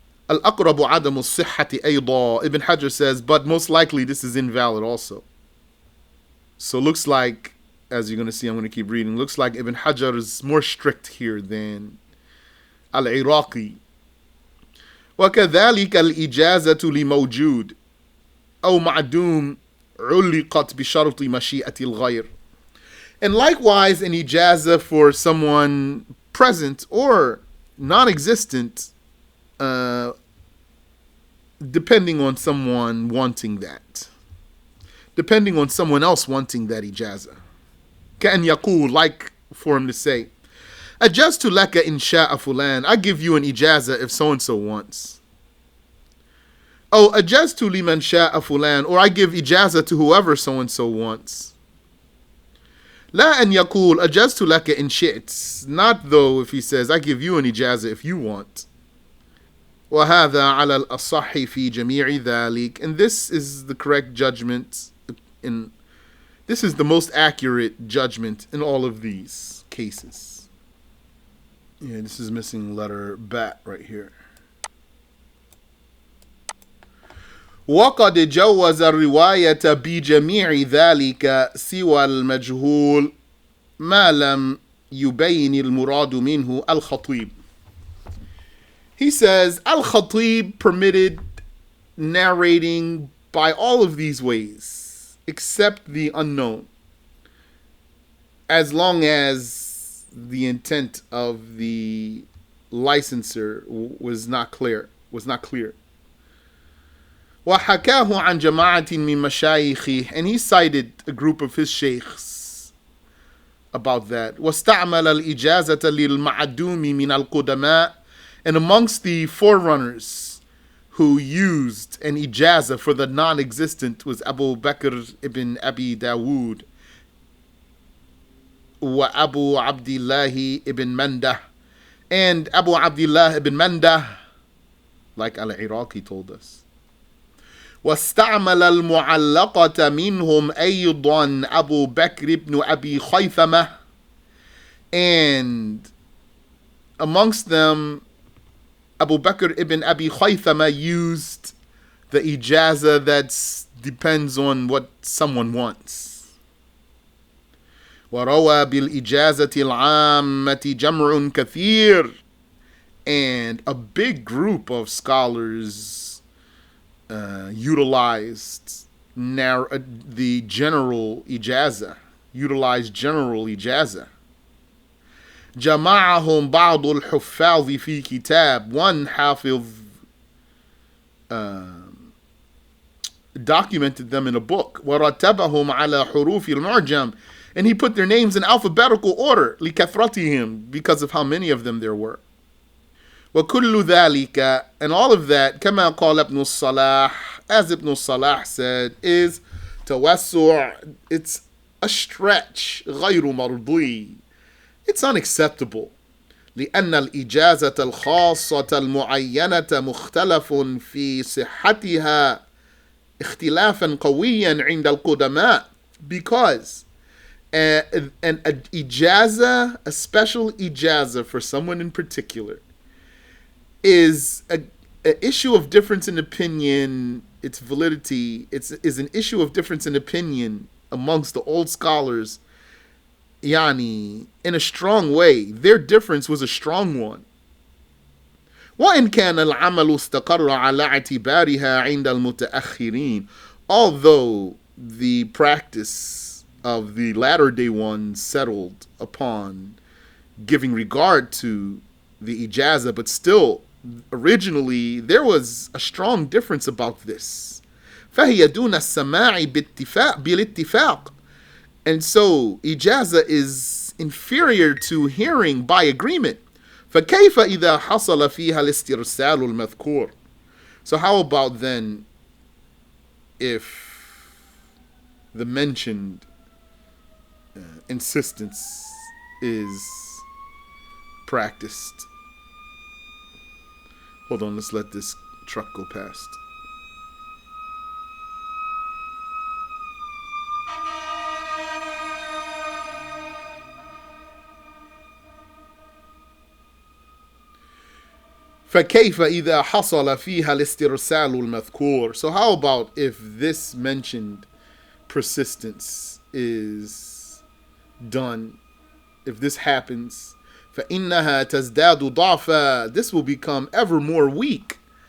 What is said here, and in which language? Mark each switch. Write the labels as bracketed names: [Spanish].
[Arabic] الأقرب عدم الصحة أيضا. [English] Ibn Hajar says, but most likely this is invalid also. So looks like, as you're going to see, I'm going to keep reading, looks like Ibn Hajar is more strict here than Al-Iraqi. [Arabic] وكذلك الإجازة لموجود أو معدوم علقت بشرط مشيئة الغير. [English] And likewise an ijazah for someone present or non-existent, depending on someone wanting that. Depending on someone else wanting that ijazah. [Arabic] كأن يقول, [English] like for him to say, [Arabic] أجزت لك إن شاء فلان, [English] I give you an ijazah if so-and-so wants. Oh, [Arabic] أجزت لمن شاء فلان, [English] or I give ijazah to whoever so-and-so wants. [Arabic] لا أن يقول أجزت لك إن شئت, [English] not though if he says I give you an ijazah if you want. [Arabic] وهذا على الأصح في جميع ذلك, [English] and this is the correct judgment, this is the most accurate judgment in all of these cases. Yeah, this is missing letter bat right here. [Arabic] وقد جوز الرواية بجميع ذلك سوى المجهول ما لم يبين المراد منه الخطيب. [English] He says Al-Khatib permitted narrating by all of these ways except the unknown, as long as the intent of the licenser was not clear. [Arabic] وحكاه عن جماعة من مشايخه, [English] and he cited a group of his sheikhs about that. [Arabic] واستعمل الإجازة للمعدوم من القدماء, [English] and amongst the forerunners who used an ijazah for the non-existent was Abu Bakr ibn Abi Dawood wa Abu Abdullah ibn Mandah, and Abu Abdullah ibn Mandah, like Al-Iraqi told us. [Arabic] واستعمل المعلقة منهم أيضا أبو بكر بن أبي خيثمة. [English] And amongst them, Abu Bakr ibn Abi Khaythama used the ijazah that depends on what someone wants. [Arabic] وروى بالإجازة العامة جمع كثير. [English] And a big group of scholars utilized the general ijazah, utilized general ijazah. [Arabic] جمعهم بعض الحفاظ في كتاب. [English] One حافظ documented them in a book. [Arabic] ورتبهم على حروف المعجم. [English] And he put their names in alphabetical order [Arabic] لكثرتهم, [English] because of how many of them there were. [Arabic] وكل ذلك, [English] and all of that, [Arabic] كما قال ابن الصلاح, [English] as Ibn Salah said, is [Arabic] توسع. [English] It's a stretch. [Arabic] غير مرضي. [English] It's unacceptable. [Arabic] لأن الإجازة الخاصة المعينة مختلف في صحتها اختلافا قويا عند القدماء. [English] Because an ijazah, a special ijazah for someone in particular, is an issue of difference in opinion. Its validity is an issue of difference in opinion amongst the old scholars. Yani, in a strong way. Their difference was a strong one. [Arabic] وإن كان العمل استقر على اعتبارها عند المتأخرين. [English] Although the practice of the latter day ones settled upon giving regard to the ijazah, but still, originally, there was a strong difference about this. [Arabic] فهي دون السماع بالاتفاق. [English] And so, ijazah is inferior to hearing by agreement. [Arabic] فكيف إذا حصل فيها الاسترسال المذكور. [English] So how about then if the mentioned insistence is practiced? Hold on, let's let this truck go past. [Arabic] فكيف إذا حصل فيها الاسترسال المذكور. [English] So how about if this mentioned persistence is done, if this happens, [Arabic] فإنها تزداد ضعفا. [English] This will become ever more weak.